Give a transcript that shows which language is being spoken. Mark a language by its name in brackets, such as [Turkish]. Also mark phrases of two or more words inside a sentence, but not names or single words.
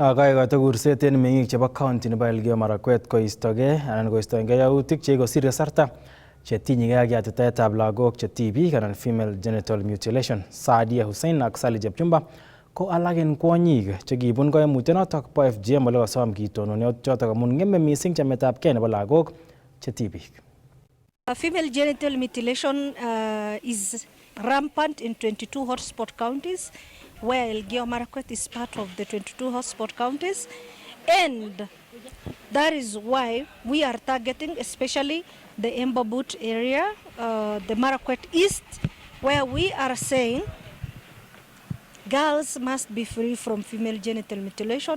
[Kalenjin] Kaikoito kurset en meng'ik chebo county nebo Elgeyo Marakwet koistogei anan koistoengei yautik chekikosir kasarta chetinyegei ak yatitaetab lagok che tibik anan [English] female genital mutilation. [Kalenjin] Saadia Hussein ak Sally Chepchumba ko alak en kwonyik chekibun koimutienotok bo FGM ole kosom kitononi chotok amun ng'eme mising chametabgei nebo lagok che tibik. [English] Female genital mutilation is rampant in 22 hotspot counties, where Elgeyo Marakwet is part of the 22 hotspot counties, and that is why we are targeting especially the Embabut area, the Marakwet East, where we are saying girls must be free from female genital mutilation.